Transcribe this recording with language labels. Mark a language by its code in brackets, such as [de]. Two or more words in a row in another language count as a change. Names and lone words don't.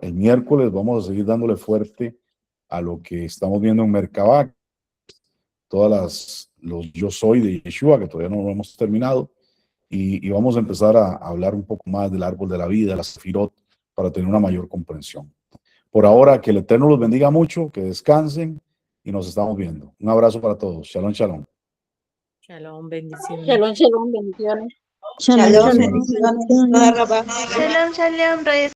[es] El miércoles vamos a seguir dándole fuerte a lo que estamos viendo en Merkabah, los yo soy de Yeshua, que todavía no lo hemos terminado, y vamos a empezar a hablar un poco más del árbol de la vida, la sefirot, para tener una mayor comprensión. Por ahora, que el Eterno los bendiga mucho, que descansen, y nos estamos viendo. Un abrazo para todos. [he] Shalom, shalom. [es] Shalom, bendiciones. [he] Shalom, shalom, bendiciones. Shalom, Shalom. [es] bendiciones. [he] Shalom, shalom, [es] Reyes.